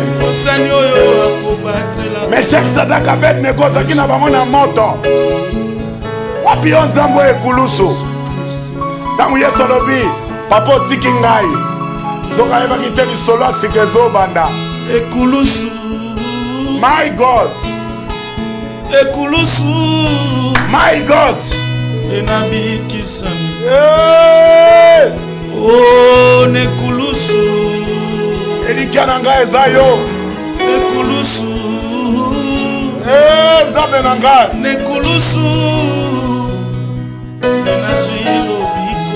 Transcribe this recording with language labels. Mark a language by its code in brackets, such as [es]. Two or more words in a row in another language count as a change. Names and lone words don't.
[ln] osani oyo akobatela Meshaki Sadaka Abednego ozalaki na bango na moto wapi yo nzambe oyo ekulusu ntango Yesu alobi papa otiki ngai soki ayebaki te lisolo ya sika ezobanda ekulusu [en] my God [ln] ekulusu [en] my God [ln] enabikisami o nekulusu elikia na ngai eza yo nekulusu nzambe na ngai nekulusu enazwi lobiko